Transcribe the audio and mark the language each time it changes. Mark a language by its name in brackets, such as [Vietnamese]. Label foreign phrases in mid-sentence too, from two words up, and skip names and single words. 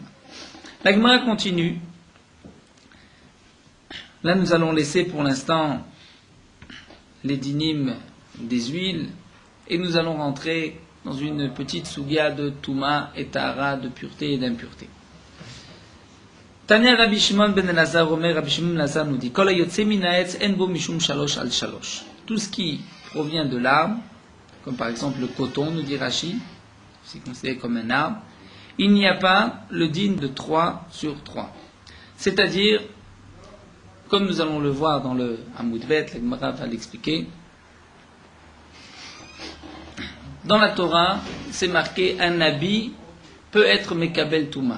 [French] La Gemara continue. Là, nous allons laisser pour l'instant les dynimes des huiles et nous allons rentrer dans une petite sougia de Touma et Tahara, de pureté et d'impureté. Tanya Rabbi Shimon ben Elazar, Omer Rabbi Shimon ben Elazar nous dit, [Hebrew] כל היוצא מן העץ אין בו משום שלש על שלש. [French] Tout ce qui provient de l'arbre, comme par exemple le coton, nous dit Rashi, c'est considéré comme un arbre, il n'y a pas le din de 3 sur 3. C'est-à-dire, comme nous allons le voir dans le [Hebrew] עמוד ב, [French] la Gemara va l'expliquer, dans la Torah, c'est marqué un habit peut être [Hebrew] מקבל טומאה.